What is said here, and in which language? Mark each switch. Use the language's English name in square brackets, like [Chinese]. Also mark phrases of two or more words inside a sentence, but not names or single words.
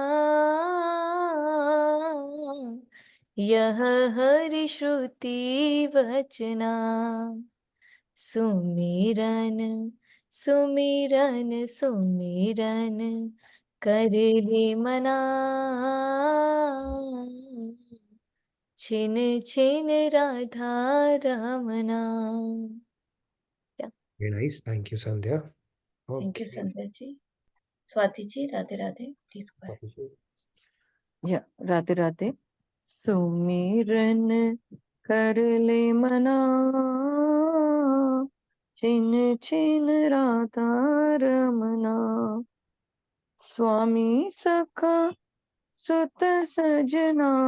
[Hindi] यह हरि श्रुति वचना सुमिरन सुमिरन सुमिरन करे मना छिन छिन राधा रमना. [English] Yeah. Very nice. Thank you, Sandhya. Thank you, Okay. Sandhya ji. Swati ji, Radhe Radhe, please go ahead. Yeah, Radhe Radhe. [Hindi] सुमिरन कर ले मना छिन छिन राधा रमना स्वामी सखा सुत सजना